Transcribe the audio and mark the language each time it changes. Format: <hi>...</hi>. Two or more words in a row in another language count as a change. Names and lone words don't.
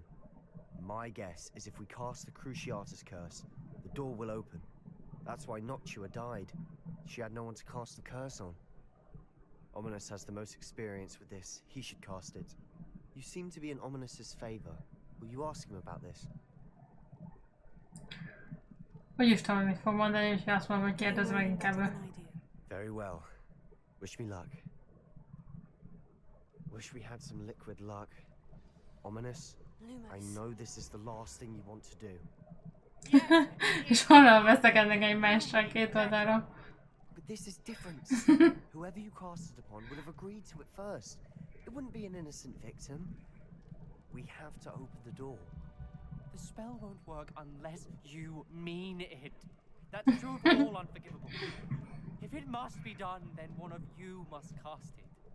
<en>My guess is if we cast the Cruciatus curse, the door will open. That's why Noctua died. She had no one to cast the curse on. Ominous has the most experience with this. He should cast it. You seem to be in Ominous's favor. Will you ask him about this?</en> <hu>Úgyis tudom, mit fog mondani, úgyhogy azt mondom, hogy</hu> <en>You</en> <hu>kérdezz</hu> <en>know</en> <hu>meg</hu> <en>better</en> <hu>inkább.</hu> <en>than I do. Very well. Wish me luck. Wish we had some liquid luck. Ominous, I Lumos. know this is the last thing you want to do.</en> <hu>És honnan veszekednek egymással két oldalra.</hu> <en>But this is different. Whoever you cast it upon would have agreed to it first. It wouldn't be an innocent victim. We have to open the door. The spell won't work unless you mean it. That's true of all unforgivable. If it must be done, then one of you must cast it.</en>